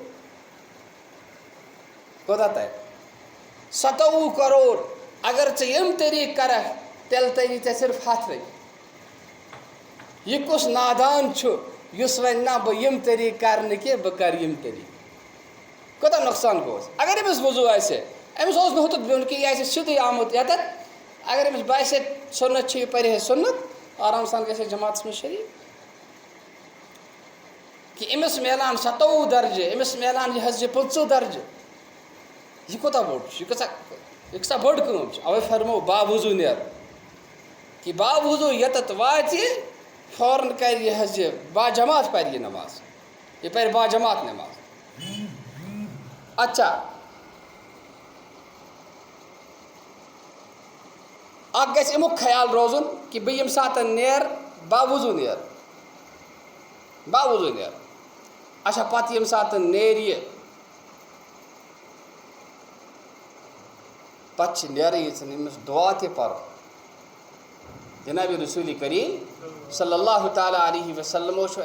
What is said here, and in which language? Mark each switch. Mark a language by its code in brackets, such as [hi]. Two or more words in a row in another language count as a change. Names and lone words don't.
[ks] کوتاہ تَرِ 27 کَرور اگر ژٕ یِم طریٖقہٕ کَرکھ تیٚلہِ تَری ژےٚ صرف 100 رۄپیہِ یہِ کُس نادان چھُ یُس وَنہِ نہ بہٕ یِم طریٖقہٕ کَرٕ نہٕ کینٛہہ بہٕ کَرٕ یِم طریٖقہٕ کوتاہ نۄقصان گوٚوس اگر أمِس وضوٗ آسہِ أمِس اوس نہٕ ہُتُتھ بِہُن کینٛہہ یہِ آسہِ سیوٚدُے آمُت ییٚتٮ۪تھ اگر أمِس باسہِ سُنت چھِ یہِ پَرِ ہے سُنت آرام سان گژھِ ہے جماعتَس منٛز شریٖک کہِ أمِس میلان 27 درجہِ أمِس میلان یہِ حظ یہِ 15 درجہِ یہِ کوتاہ بوٚڑ چھُ یہِ کۭژاہ بٔڑ کٲم چھِ اَوَے فرمو باوضوٗ نیرُن کہِ باوضوٗ ییٚتٮ۪تھ واتہِ فوراً کَرِ یہِ حظ یہِ باجماعت پَرِ یہِ نماز یہِ پَرِ باجماعت نٮ۪ماز اچھا اکھ گژھِ اَمیُک خیال روزُن کہِ بہٕ ییٚمہِ ساتہٕ نیرٕ باوضوٗ نیرٕ باوضوٗ نیرٕ اچھا پَتہٕ ییٚمہِ ساتہٕ نیرِ یہِ پَتہٕ چھِ نیرٲنی أمِس دُعا تہِ پَرُن جِنابِ رسوٗلِ کریٖم [ar] صلی اللہ تعالیٰ علیہ وسلمو [ks] چھُ